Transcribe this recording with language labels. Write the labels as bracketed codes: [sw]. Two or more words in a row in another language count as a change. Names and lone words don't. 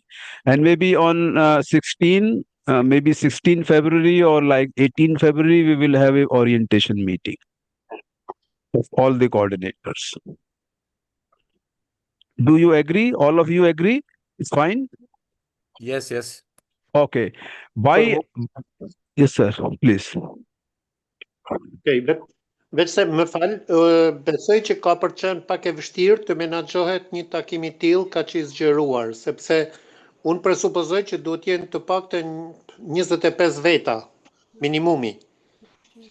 [en] And maybe on 16 February or like 18 February, we will have a orientation meeting of all the coordinators. Do you agree? All of you agree? It's fine? Yes. Okay. Yes, sir, please. [sq] Okay, vetëm më fal, besoj që ka për qenë pak e vështirë të menaxhohet një takim I tillë kaq I zgjeruar, sepse unë presupozoj që duhet jenë të paktën 25 veta minimumi.